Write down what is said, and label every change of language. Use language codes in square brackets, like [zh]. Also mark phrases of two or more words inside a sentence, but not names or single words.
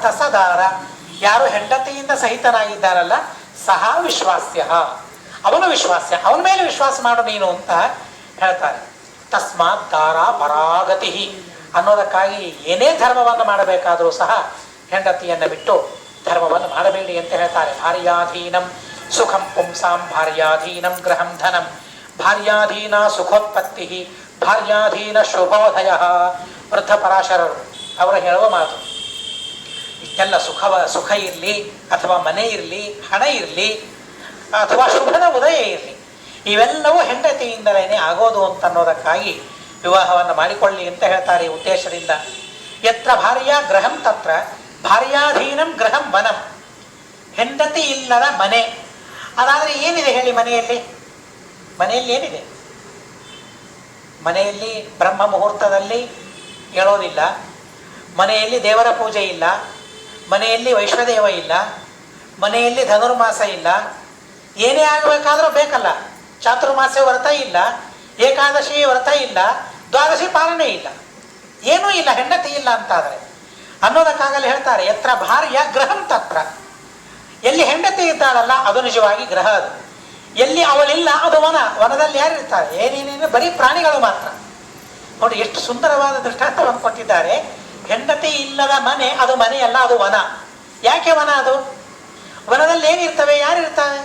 [kn] ಸದಾರ, ಯಾರು ಹೆಂಡತಿಯಿಂದ ಸಹಿತನಾಗಿದ್ದಾರಲ್ಲ ಸಹ ವಿಶ್ವಾಸ್ಯ, ಅವನು ವಿಶ್ವಾಸ್ಯ, ಅವನ ಮೇಲೆ ವಿಶ್ವಾಸ ಮಾಡು ನೀನು ಅಂತ ಹೇಳ್ತಾರೆ. [sa] ತಸ್ಮಾತ್ ದಾರ ಪರಾಗತಿ [kn] ಅನ್ನೋದಕ್ಕಾಗಿ ಏನೇ ಧರ್ಮವನ್ನು ಮಾಡಬೇಕಾದರೂ ಸಹ ಹೆಂಡತಿಯನ್ನು ಬಿಟ್ಟು ಧರ್ಮವನ್ನು ಮಾಡಬೇಡಿ ಅಂತ ಹೇಳ್ತಾರೆ. [sa] ಭಾರ್ಯಾಧೀನಂ ಸುಖಂ ಪುಂಸಾಂ ಭಾರ್ಯಾಧೀನಂ ಗೃಹಂ ಧನಂ ಭಾರ್ಯಾಧೀನ ಸುಖೋತ್ಪತ್ತಿ ಭಾರ್ಯಾಧೀನ ಶುಭೋದಯ. [kn] ವೃದ್ಧ ಪರಾಶರರು ಅವರು ಹೇಳುವ ಮಾತು. ಇಷ್ಟೆಲ್ಲ ಸುಖ ಇರಲಿ ಅಥವಾ ಮನೆ ಇರಲಿ, ಹಣ ಇರಲಿ ಅಥವಾ ಶುಭದ ಉದಯ ಇರಲಿ, ಇವೆಲ್ಲವೂ ಹೆಂಡತಿಯಿಂದಲೇ ಆಗೋದು ಅಂತ ಅನ್ನೋದಕ್ಕಾಗಿ ವಿವಾಹವನ್ನು ಮಾಡಿಕೊಳ್ಳಿ ಅಂತ ಹೇಳ್ತಾರೆ ಈ ಉದ್ದೇಶದಿಂದ. [sa] ಯತ್ರ ಭಾರ್ಯ ಗೃಹಂ ತತ್ರ ಭಾರ್ಯಾಧೀನಂ ಗೃಹಂ ವನಂ. [kn] ಹೆಂಡತಿ ಇಲ್ಲದ ಮನೆ, ಅದಾದರೆ ಏನಿದೆ ಹೇಳಿ? ಮನೆಯಲ್ಲಿ ಏನಿದೆ? ಮನೆಯಲ್ಲಿ ಬ್ರಹ್ಮ ಮುಹೂರ್ತದಲ್ಲಿ ಹೇಳೋದಿಲ್ಲ, ಮನೆಯಲ್ಲಿ ದೇವರ ಪೂಜೆ ಇಲ್ಲ, ಮನೆಯಲ್ಲಿ ವೈಶ್ವದೇವ ಇಲ್ಲ, ಮನೆಯಲ್ಲಿ ಧನುರ್ಮಾಸ ಇಲ್ಲ. ಏನೇ ಆಗಬೇಕಾದ್ರೂ ಬೇಕಲ್ಲ, ಚಾತುರ್ಮಾಸ್ಯ ವ್ರತ ಇಲ್ಲ, ಏಕಾದಶಿ ವ್ರತ ಇಲ್ಲ, ದ್ವಾದಶಿ ಪಾಲನೆ ಇಲ್ಲ, ಏನೂ ಇಲ್ಲ, ಹೆಂಡತಿ ಇಲ್ಲ ಅಂತಾದರೆ ಅನ್ನೋದಕ್ಕಾಗಲಿ ಹೇಳ್ತಾರೆ. [sa] ಯತ್ರ ಭಾರ್ಯ ಗೃಹಂ ತತ್ರ. [kn] ಎಲ್ಲಿ ಹೆಂಡತಿ ಇದ್ದಾಳಲ್ಲ ಅದು ನಿಜವಾಗಿ ಗೃಹ. ಅದು ಎಲ್ಲಿ ಅವಳಿಲ್ಲ ಅದು ವನ. ವನದಲ್ಲಿ ಯಾರು ಇರ್ತಾರೆ? ಏನೇನೇನು ಬರೀ ಪ್ರಾಣಿಗಳು ಮಾತ್ರ. ನೋಡಿ ಎಷ್ಟು ಸುಂದರವಾದ ದೃಷ್ಟಾಂತವನ್ನು ಕೊಟ್ಟಿದ್ದಾರೆ. ಹೆಂಡತಿ ಇಲ್ಲದ ಮನೆ ಅದು ಮನೆಯಲ್ಲ, ಅದು ವನ. ಯಾಕೆ ವನ? ಅದು ವನದಲ್ಲಿ ಏನಿರ್ತವೆ? ಯಾರಿರ್ತಾರೆ?